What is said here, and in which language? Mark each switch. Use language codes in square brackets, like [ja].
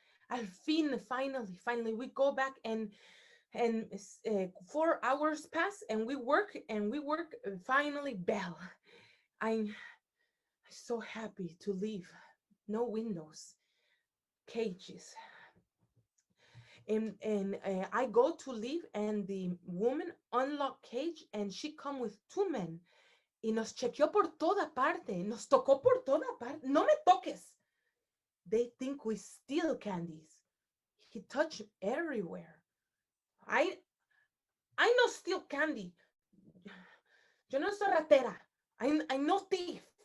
[es] Al fin, [en] finally, we go back, and 4 hours pass, and we work, finally, bell. I'm so happy to leave. No windows, cages. And I go to leave, and the woman unlocked cage, and she come with 2 men. [es] Y nos chequeó por toda parte. Nos tocó por toda parte. No me toques. [en] They think we steal candies. He touched everywhere. I no steal candy. [es] Yo no soy ratera. [en] I'm no thief.